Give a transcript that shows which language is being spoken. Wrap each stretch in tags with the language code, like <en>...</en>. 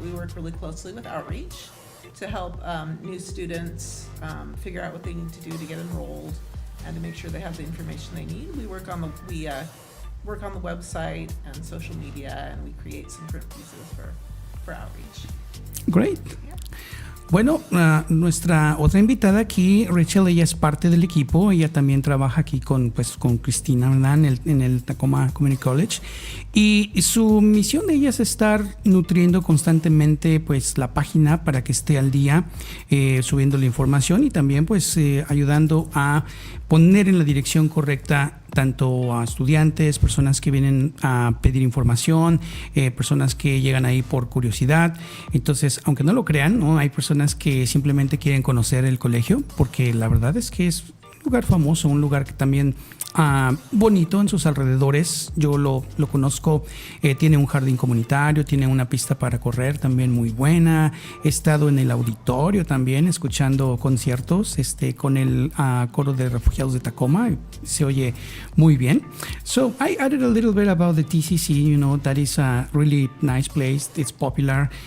<en>We work really closely with outreach to help new students figure out what they need to do to get enrolled and to make sure they have the information they need. We work on the website and social media, and we create some print pieces for outreach. Great. Yeah.</en> <es>Bueno, nuestra otra invitada aquí, Rachel, ella es parte del equipo. Ella también trabaja aquí con Christina, ¿verdad? En el Tacoma Community College. Y su misión de ella es estar nutriendo constantemente pues la página para que esté al día, subiendo la información, y también pues ayudando a poner en la dirección correcta tanto a estudiantes, personas que vienen a pedir información, personas que llegan ahí por curiosidad. Entonces, aunque no lo crean, ¿no? Hay personas que simplemente quieren conocer el colegio, porque la verdad es que es un lugar famoso, un lugar que también bonito en sus alrededores. Yo lo conozco, tiene un jardín comunitario, tiene una pista para correr también muy buena. He estado en el auditorio también escuchando conciertos con el coro de refugiados de Tacoma. Se oye muy bien.</es> <en>So I added a little bit about the TCC. You know, that is a really nice place. It's popular.</en>